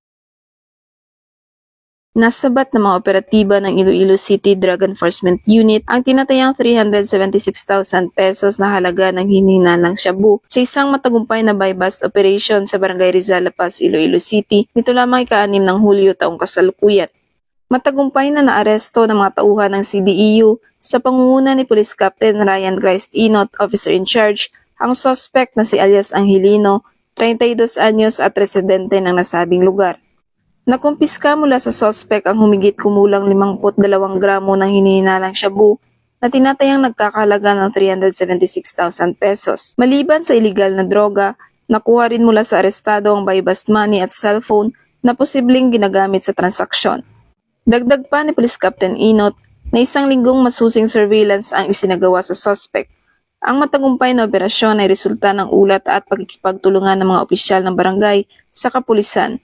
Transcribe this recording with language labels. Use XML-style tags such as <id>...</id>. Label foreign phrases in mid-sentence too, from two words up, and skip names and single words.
<tl>Nasabat ng mga operatiba ng Iloilo City Drug Enforcement Unit ang tinatayang 376,000 pesos na halaga ng hinihinalang shabu sa isang matagumpay na</tl> <en>buy-bust operation</en> <tl>sa Barangay Rizal, Lapas, Iloilo City nito lamang ika-6 ng Hulyo taong kasalukuyan. Matagumpay na naaresto ng mga tauhan ng CDEU sa pangunguna ni Police Captain Ryan Christ Inot,</tl> <en>Officer in Charge,</en> <tl>ang suspect na si alias Angelino, 32 anyos at residente ng nasabing lugar. Nakumpiska mula sa sospek ang humigit kumulang 52 gramo ng hinihinalang shabu na tinatayang nagkakahalaga ng 376,000 pesos. Maliban sa iligal na droga, nakuha rin mula sa arestado ang</tl> <en>buy-bust money</en> <tl>at cellphone na posibleng ginagamit sa transaksyon. Dagdag pa ni Police Captain Inot na isang linggong masusing surveillance ang isinagawa sa sospek. Ang matagumpay na operasyon ay resulta ng ulat at pagkikipagtulungan ng mga opisyal ng barangay sa kapulisan.</tl>